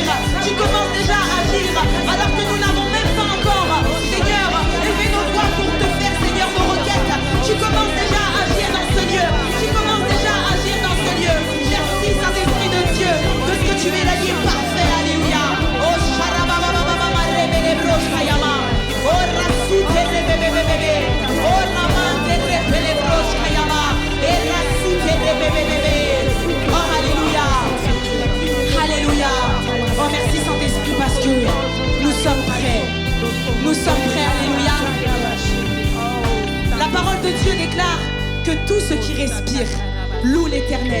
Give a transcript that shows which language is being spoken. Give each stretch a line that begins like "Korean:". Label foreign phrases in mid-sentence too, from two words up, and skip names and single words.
French: Tu commences déjà à agir. Alors que nous n'avons même pas encore, Seigneur, élevé nos voix pour te faire, Seigneur, nos requêtes. Tu commences déjà à agir dans ce lieu. Tu commences déjà à agir dans ce lieu. Merci, Saint-Esprit de Dieu, de ce que tu es l'allié parfait. Alléluia. Oh, Sharababababama, Rebelebro, Shayama. Oh, Rasute, Rebebebebebe. Oh, Ramante, Rebelebro, Shayama. Et Rasute, Rebebebebe. Oh, Alléluia. Alléluia. Oh, merci Saint-Esprit parce que nous sommes prêts. Nous sommes prêts. Alléluia. La parole de Dieu déclare que tout ce qui respire loue l'Éternel.